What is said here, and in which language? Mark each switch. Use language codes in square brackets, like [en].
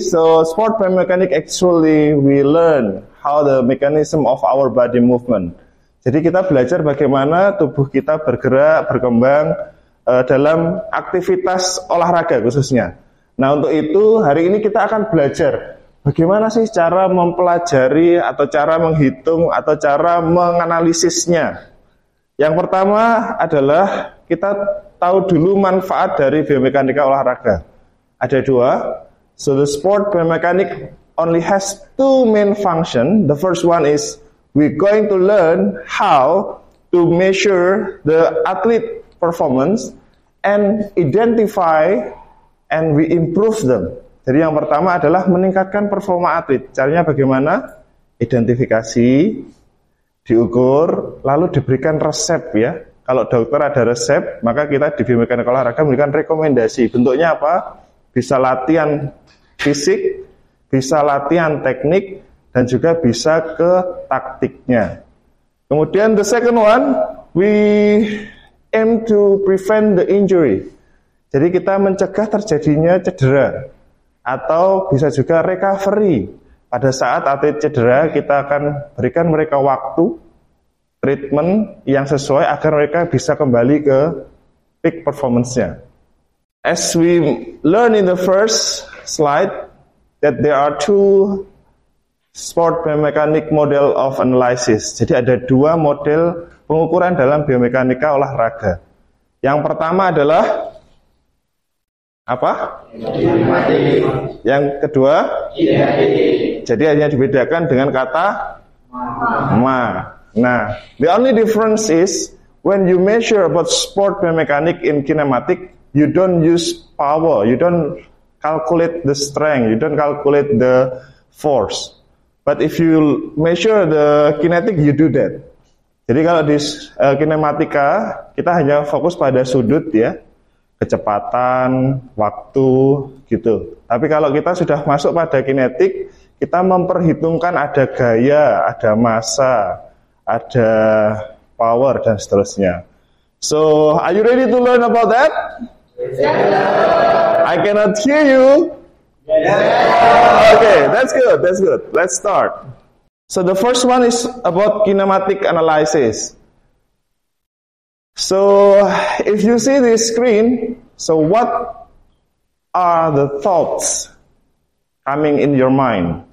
[en] So sport biomechanics actually we learn how the mechanism of our body movement. [id] Jadi kita belajar bagaimana tubuh kita bergerak, berkembang dalam aktivitas olahraga khususnya. Nah, untuk itu hari ini kita akan belajar bagaimana sih cara mempelajari atau cara menghitung atau cara menganalisisnya. Yang pertama adalah kita tahu dulu manfaat dari biomekanika olahraga. Ada dua. [en] So the sport biomechanic only has two main function. The first one is we're going to learn how to measure the athlete performance and identify and we improve them. [id] Jadi yang pertama adalah meningkatkan performa atlet. Caranya bagaimana? Identifikasi, diukur, lalu diberikan resep ya. Kalau dokter ada resep, maka kita di biomekanika olahraga memberikan rekomendasi. Bentuknya apa? Bisa latihan fisik, bisa latihan teknik, dan juga bisa ke taktiknya. Kemudian [en] the second one, we aim to prevent the injury. [id] Jadi kita mencegah terjadinya cedera, atau bisa juga recovery. Pada saat atlet cedera, kita akan berikan mereka waktu, treatment yang sesuai agar mereka bisa kembali ke peak performance-nya. [en] As we learn in the first slide that there are two sport biomechanic model of analysis. [id] Jadi ada dua model pengukuran dalam biomekanika olahraga. Yang pertama adalah apa? Kinematik. Yang kedua? Kinetik. Jadi hanya dibedakan dengan kata ma. Nah, [en] the only difference is when you measure about sport biomechanic in kinematic, you don't use power, you don't calculate the strength, you don't calculate the force. But if you measure the kinetic, you do that. [id] Jadi kalau di kinematika, kita hanya fokus pada sudut ya, kecepatan, waktu, gitu. Tapi kalau kita sudah masuk pada kinetik, kita memperhitungkan ada gaya, ada massa, ada power, dan seterusnya. [en] So, are you ready to learn about that? I cannot hear you. Okay, that's good. Let's start. So the first one is about kinematic analysis. So if you see this screen, so what are the thoughts coming in your mind?